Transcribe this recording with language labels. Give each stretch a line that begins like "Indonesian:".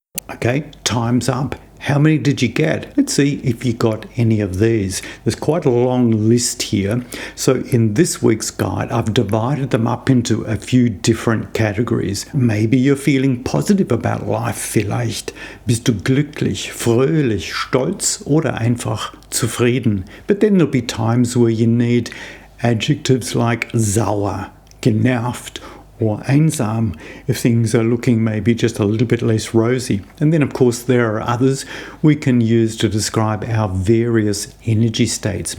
English: Okay, time's up. How many did you get? Let's see if you got any of these. There's quite a long list here. So in this week's guide, I've divided them up into a few different categories. Maybe you're feeling positive about life, vielleicht.
German: Bist du glücklich, fröhlich, stolz oder einfach zufrieden?
English: But then there'll be times where you need adjectives like sauer, genervt, or einsam if things are looking maybe just a little bit less rosy. And then of course there are others we can use to describe our various energy states.